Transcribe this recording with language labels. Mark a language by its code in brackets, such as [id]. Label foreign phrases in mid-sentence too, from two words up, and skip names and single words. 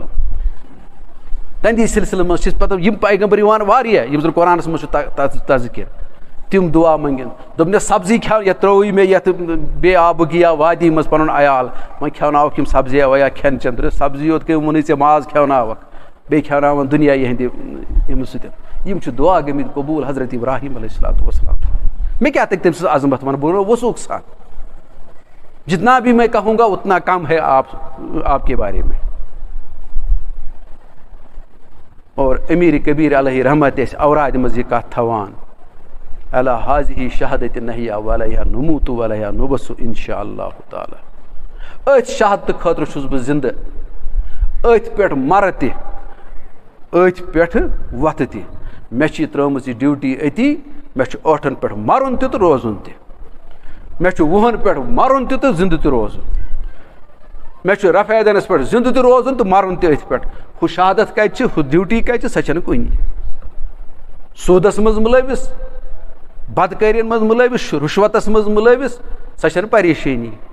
[ks] تہنٛدی سلسلہٕ منٛز چھِ پتہٕ یِم پیغمبر یِوان واریاہ یِم زن قرآنس منٛز چھُ تذکِر تِم دعا منٛگن دوٚپنس سبزی کھٮ۪و یتھ ترٛووُے مےٚ یتھ بے آبہٕ گیا وادی منٛز پنُن عیال وۄنۍ کھٮ۪وناوکھ یِم سبزیا ویا کھٮ۪ن چٮ۪ن تہٕ سبزی یوت کٔمۍ ووٚنُے ژےٚ ماز کھٮ۪وناوکھ بیٚیہِ کھٮ۪وناوان دُنیا یِہنٛدِ یِمہِ سۭتۍ یِم چھِ دعا گٔمٕتۍ قبوٗل حضرت ابراہیم [ar] علیہ الصلوۃ والسلام [ks] مےٚ کیٛاہ تٔکۍ تٔمۍ سٕنٛز عظمت وَنہٕ بہٕ وَنو وثوق سان [ur] جتنا بھی میں کہوں گا اتنا کم ہے آپ کے بارے میں [ks] اور امیر کبیر علیہ رحمت ٲسۍ اورادِ منٛز یہِ کتھ تھاوان [ar] الا حاضی شہادت نحیا ولیہ نموت ولیہ نبس انشاء اللہ تعالیٰ [ks] أتھۍ شہادتہٕ خٲطرٕ چھُس بہٕ زندٕ أتھۍ پٮ۪ٹھ مَرٕ تہِ أتھۍ پٮ۪ٹھ وۄتھٕ تہِ مےٚ چھِ یہِ ترٛٲومٕژ یہِ ڈیوٗٹی أتی مےٚ چھُ ٲٹھن پٮ۪ٹھ مَرُن تہِ تہٕ روزُن تہِ مےٚ چھُ وُہن پٮ۪ٹھ مَرُن تہِ تہٕ زِندٕ تہِ روزُن مےٚ چھُ رفیدنس پٮ۪ٹھ زِندٕ تہِ روزُن تہٕ مَرُن تہِ أتھۍ پٮ۪ٹھ ہُہ شہادت کَتہِ چھِ ہُہ ڈیوٗٹی کَتہِ چھِ سۄ چھَنہٕ کُنی سوٗدس منٛز مُلٲوِس بدکٲرین منٛز مُلٲوِس رُشوتس منٛز مُلٲوِس سۄ چھَنہٕ پریشٲنی